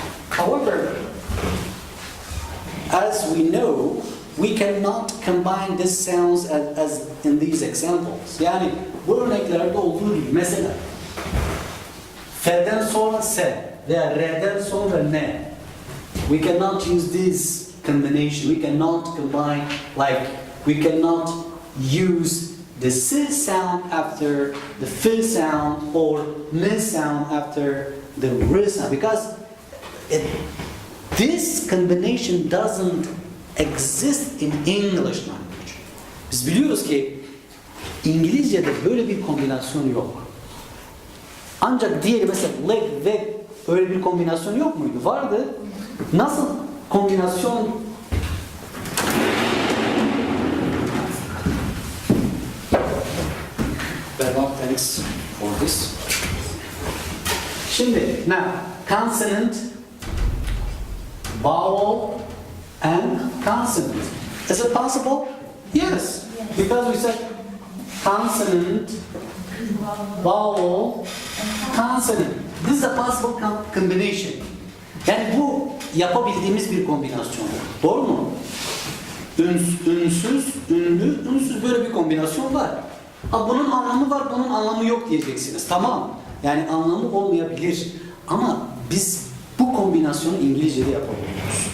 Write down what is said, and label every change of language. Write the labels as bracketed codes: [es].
[en] However, as we know, we cannot combine these sounds as in these examples. [tr] Yani bu örneklerde olduğu gibi mesela F'den sonra S veya R'den sonra N. [en] We cannot use this combination. We cannot combine, like we cannot use the S sound after the F sound or N sound after the R sound because this combination doesn't exist in English language. [tr] Biz biliyoruz ki İngilizce'de böyle bir kombinasyon yok. Ancak diğeri mesela leg ve öyle bir kombinasyon yok muydu? Vardı. Nasıl kombinasyon? [en] Thanks for this. [tr] Şimdi, [en] now, consonant, vowel, and consonant. Is it possible? Yes. Because we said consonant, vowel, consonant. This is a possible combination. [tr] Yani bu yapabildiğimiz bir kombinasyon. Doğru mu? Ünsüz, ünlü, ünsüz böyle bir kombinasyon var. Bunun anlamı var, bunun anlamı yok diyeceksiniz. Tamam. Yani anlamı olmayabilir. Ama biz bu kombinasyonu İngilizce'de yapabiliyoruz.